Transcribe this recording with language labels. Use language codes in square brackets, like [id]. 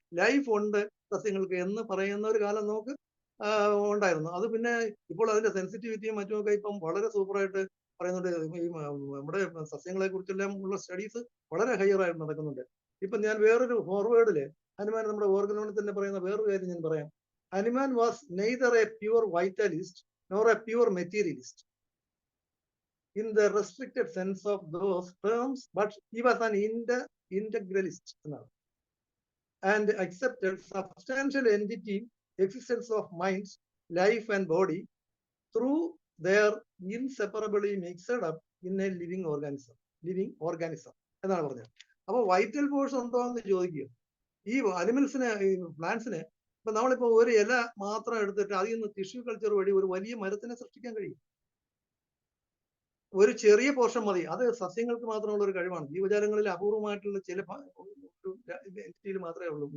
[ml] Life ഉണ്ട് സസ്യങ്ങൾക്ക് എന്ന് പറയുന്ന ഒരു കാലം നമുക്ക് ഉണ്ടായിരുന്നു. അത് പിന്നെ ഇപ്പോൾ അതിന്റെ സെൻസിറ്റിവിറ്റിയും മറ്റുമൊക്കെ ഇപ്പം വളരെ സൂപ്പറായിട്ട് പറയുന്നുണ്ട്. ഈ നമ്മുടെ സസ്യങ്ങളെ കുറിച്ചെല്ലാം ഉള്ള സ്റ്റഡീസ് വളരെ ഹയർ ആയിട്ട് നടക്കുന്നുണ്ട്. ഇപ്പൊ ഞാൻ വേറൊരു ഫോർവേഡില് ഹനുമാൻ നമ്മുടെ ഓർഗനോണിൽ തന്നെ പറയുന്ന വേറൊരു കാര്യം ഞാൻ പറയാം. [en] Hanuman was neither a pure vitalist nor a pure materialist in the restricted sense of those terms, but he was an integralist and accepted substantial entity existence of mind, life and body through their inseparably mixed up in a living organism [ml] എന്നാണ് പറഞ്ഞത്. അപ്പൊ vital force ഉണ്ടോ എന്ന് ചോദിക്കുക. ഈ അനിമൽസിന്, പ്ലാന്റ്സിന് ഇപ്പൊ നമ്മളിപ്പോ ഒരു ഇല മാത്രം എടുത്തിട്ട് അതിൽ നിന്ന് ടിഷ്യൂ കൾച്ചർ വഴി ഒരു വലിയ മരത്തിനെ സൃഷ്ടിക്കാൻ കഴിയും. ഒരു ചെറിയ പോർഷൻ മതി. അത് സസ്യങ്ങൾക്ക് മാത്രമുള്ള ഒരു കഴിവാണ്. ജീവജാലങ്ങളിൽ അപൂർവമായിട്ടുള്ള ചില എൻറ്റിറ്റിയിൽ മാത്രമേ ഉള്ളൂ.